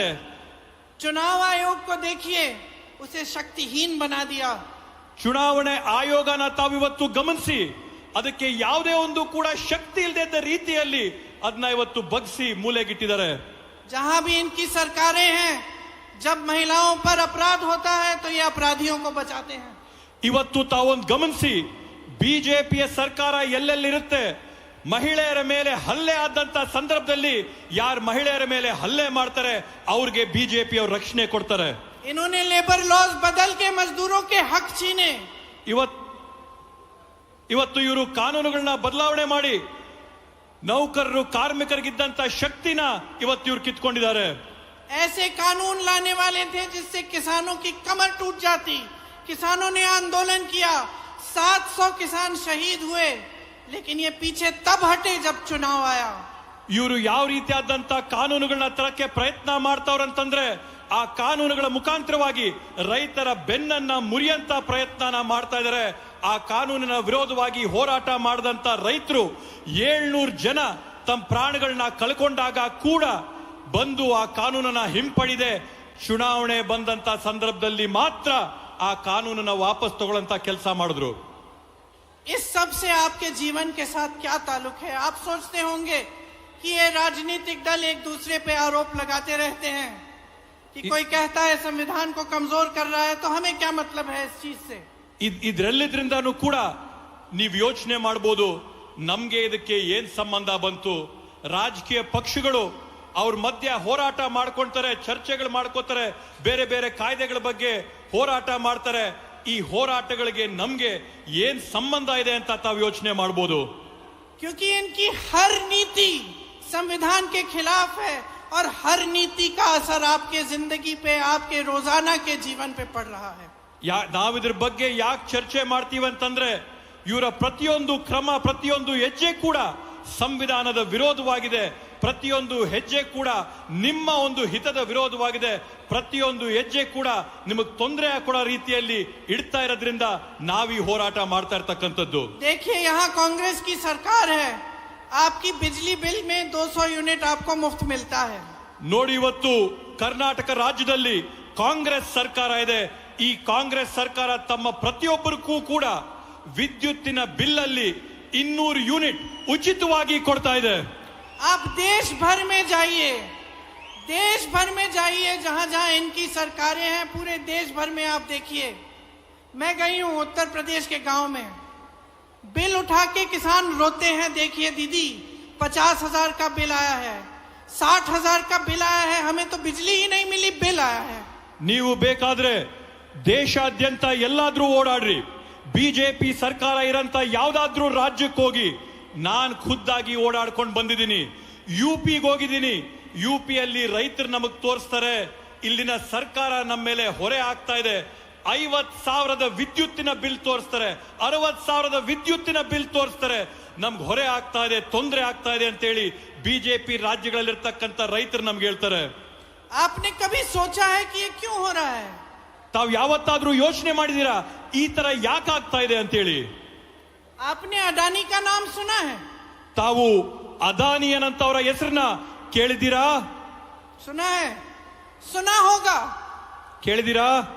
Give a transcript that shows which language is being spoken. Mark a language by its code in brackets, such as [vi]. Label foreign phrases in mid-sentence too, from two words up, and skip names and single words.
[hi] चुनाव आयोग को देखिए, उसे शक्तिहीन बना दिया। [kn] ಚುನಾವಣೆ ಆಯೋಗನ ತಾವಿವತ್ತು ಗಮನಿಸಿ ಅದಕ್ಕೆ ಯಾವುದೇ ಒಂದು ಕೂಡ ಶಕ್ತಿ ಇಲ್ಲದ ರೀತಿಯಲ್ಲಿ ಅದನ್ನ ಇವತ್ತು ಬಗ್ಸಿ ಮೂಲೆಗಿಟ್ಟಿದ್ದಾರೆ. [hi] जहां भी इनकी सरकारें हैं, जब महिलाओं पर अपराध होता है तो ये अपराधियों को बचाते हैं। [kn] ಇವತ್ತು ತಾವೊಂದು ಗಮನಿಸಿ ಬಿಜೆಪಿಯ ಸರ್ಕಾರ ಎಲ್ಲೆಲ್ಲಿರುತ್ತೆ ಮಹಿಳೆಯರ ಮೇಲೆ ಹಲ್ಲೆ ಆದಂತ ಸಂದರ್ಭದಲ್ಲಿ ಯಾರು ಮಹಿಳೆಯರ ಮೇಲೆ ಹಲ್ಲೆ ಮಾಡ್ತಾರೆ ಅವ್ರಿಗೆ ಬಿಜೆಪಿ ಅವರು ರಕ್ಷಣೆ ಕೊಡ್ತಾರೆ. [hi] इन्होंने [en] labour laws [hi] बदल के मजदूरों के हक छीने। [kn] ಇವತ್ತು ಇವರು ಕಾನೂನುಗಳನ್ನ ಬದಲಾವಣೆ ಮಾಡಿ ನೌಕರರು ಕಾರ್ಮಿಕರಿಗಿದ್ದಂತ ಶಕ್ತಿನ ಇವತ್ತು ಇವ್ರು ಕಿತ್ಕೊಂಡಿದ್ದಾರೆ. [hi] ऐसे कानून लाने वाले थे जिससे किसानों की कमर टूट जाती। किसानों ने आंदोलन किया, 700 किसान शहीद हुए, लेकिन ये पीछे तब हटे जब चुनाव आया। [kn] ಇವರು ಯಾವ ರೀತಿಯಾದಂತ ಕಾನೂನುಗಳನ್ನ ತರಕ್ಕೆ ಪ್ರಯತ್ನ ಮಾಡ್ತಾವ್ರಂತಂದ್ರೆ ಆ ಕಾನೂನುಗಳ ಮುಖಾಂತರವಾಗಿ ರೈತರ ಬೆನ್ನನ್ನ ಮುರಿಯಂತ ಪ್ರಯತ್ನ ಮಾಡ್ತಾ ಇದ್ದಾರೆ. ಆ ಕಾನೂನಿನ ವಿರೋಧವಾಗಿ ಹೋರಾಟ ಮಾಡಿದಂತ ರೈತರು 700 ಜನ ತಮ್ಮ ಪ್ರಾಣಗಳನ್ನ ಕಳ್ಕೊಂಡಾಗ ಕೂಡ ಬಂದು ಆ ಕಾನೂನನ್ನ ಹಿಂಪಡಿದೆ ಚುನಾವಣೆ ಬಂದಂತ ಸಂದರ್ಭದಲ್ಲಿ ಮಾತ್ರ ಆ ಕಾನೂನನ್ನ ವಾಪಸ್ ತಗೊಳ್ಳಂತ ಕೆಲಸ ಮಾಡಿದ್ರು. [hi] इस सब से आपके जीवन के साथ क्या ताल्लुक है? आप सोचते होंगे कि ये राजनीतिक दल एक दूसरे पे आरोप लगाते रहते हैं कि कोई कहता है संविधान को कमजोर कर रहा है, तो हमें क्या मतलब है इस चीज से? [kn] ಇದರೆಲ್ಲದ್ರಿಂದನೂ ಕೂಡ ನೀವು ಯೋಚನೆ ಮಾಡಬಹುದು ನಮ್ಗೆ ಇದಕ್ಕೆ ಏನ್ ಸಂಬಂಧ ಬಂತು. ರಾಜಕೀಯ ಪಕ್ಷಗಳು ಅವ್ರ ಮಧ್ಯ ಹೋರಾಟ ಮಾಡ್ಕೊಂತಾರೆ, ಚರ್ಚೆಗಳು ಮಾಡ್ಕೋತಾರೆ, ಬೇರೆ ಬೇರೆ ಕಾಯ್ದೆಗಳ ಬಗ್ಗೆ ಹೋರಾಟ ಮಾಡ್ತಾರೆ. ಈ ಹೋರಾಟಗಳಿಗೆ ನಮ್ಗೆ ಏನ್ ಸಂಬಂಧ ಇದೆ ಅಂತ ತಾವು ಯೋಚನೆ ಮಾಡಬಹುದು. [hi] क्योंकि इनकी हर नीति संविधान के खिलाफ है और हर नीति का असर आपके जिंदगी पे, आपके रोजाना के जीवन पे पड़ रहा है. [kn] ನಾವಿದ್ರ ಬಗ್ಗೆ ಯಾಕೆ ಚರ್ಚೆ ಮಾಡ್ತೀವಿ ಅಂತಂದ್ರೆ ಇವರ ಪ್ರತಿಯೊಂದು ಕ್ರಮ, ಪ್ರತಿಯೊಂದು ಹೆಜ್ಜೆ ಕೂಡ ಸಂವಿಧಾನದ ವಿರೋಧವಾಗಿದೆ. ಪ್ರತಿಯೊಂದು ಹೆಜ್ಜೆ ಕೂಡ ನಿಮ್ಮ ಒಂದು ಹಿತದ ವಿರೋಧವಾಗಿದೆ. ಪ್ರತಿಯೊಂದು ಹೆಜ್ಜೆ ಕೂಡ ನಿಮಗೆ ತೊಂದರೆ ಕೊಡೋ ರೀತಿಯಲ್ಲಿ ಇಡ್ತಾ ಇರೋದ್ರಿಂದ ನಾವೀ ಹೋರಾಟ ಮಾಡ್ತಾ ಇರ್ತಕ್ಕಂಥದ್ದು. [hi] देखिए, यहाँ कांग्रेस की सरकार है, आपकी बिजली बिल में 200 यूनिट आपको मुफ्त मिलता है. [kn] ನೋಡಿ, ಇವತ್ತು ಕರ್ನಾಟಕ ರಾಜ್ಯದಲ್ಲಿ ಕಾಂಗ್ರೆಸ್ ಸರ್ಕಾರ ಇದೆ. ಈ ಕಾಂಗ್ರೆಸ್ ಸರ್ಕಾರ ತಮ್ಮ ಪ್ರತಿಯೊಬ್ಬರಿಗೂ ಕೂಡ ವಿದ್ಯುತ್ತಿನ ಬಿಲ್ ಅಲ್ಲಿ 200 ಯೂನಿಟ್ ಉಚಿತವಾಗಿ ಕೊಡ್ತಾ ಇದೆ. [hi] आप देश भर में जाइए, देश भर में जाइए, जहां जहां इनकी सरकारें हैं, पूरे देश भर में आप देखिए. मैं गई हूं उत्तर प्रदेश के गांव में, बिल उठा के किसान रोते हैं, देखिए दीदी 50,000 का बिल आया है, 60,000 का बिल आया है, हमें तो बिजली ही नहीं मिली, बिल आया है. [kn] ನೀವು ಬೇಕಾದ್ರೆ ದೇಶಾದ್ಯಂತ ಎಲ್ಲಾದ್ರೂ ಓಡಾಡ್ರಿ, ಬಿಜೆಪಿ ಸರ್ಕಾರ ಇರಂತ ಯಾವ್ದಾದ್ರೂ ರಾಜ್ಯಕ್ಕೆ ಹೋಗಿ. ನಾನ್ ಖುದ್ದಾಗಿ ಓಡಾಡ್ಕೊಂಡು ಬಂದಿದ್ದೀನಿ. ಯುಪಿಗೆ ಹೋಗಿದ್ದೀನಿ. ಯುಪಿಯಲ್ಲಿ ರೈತರು ನಮಗ್ ತೋರಿಸ್ತಾರೆ ಇಲ್ಲಿನ ಸರ್ಕಾರ ನಮ್ಮ ಮೇಲೆ ಹೊರೆ ಆಗ್ತಾ ಇದೆ. 50,000 ವಿದ್ಯುತ್ತಿನ ಬಿಲ್ ತೋರಿಸ್ತಾರೆ, 60,000 ವಿದ್ಯುತ್ತಿನ ಬಿಲ್ ತೋರಿಸ್ತಾರೆ. ನಮ್ಗೆ ಹೊರೆ ಆಗ್ತಾ ಇದೆ, ತೊಂದರೆ ಆಗ್ತಾ ಇದೆ ಅಂತೇಳಿ ಬಿಜೆಪಿ ರಾಜ್ಯಗಳಲ್ಲಿರ್ತಕ್ಕಂಥ ರೈತರು ನಮ್ಗೆ ಹೇಳ್ತಾರೆ. [hi] आपने कभी सोचा है कि ये क्यों हो रहा है? [kn] ತಾವ್ ಯಾವತ್ತಾದ್ರೂ ಯೋಚನೆ ಮಾಡಿದೀರಾ ಈ ತರ ಯಾಕೆ ಆಗ್ತಾ ಇದೆ ಅಂತೇಳಿ? [hi] आपने अडानी का नाम सुना है? [kn] ತಾವು ಅದಾನಿ ಅನ್ನಂತವರ ಹೆಸರನ್ನ ಕೇಳಿದ್ದೀರಾ? [hi] सुना है, सुना होगा [kn] ಕೇಳಿದ್ದೀರಾ?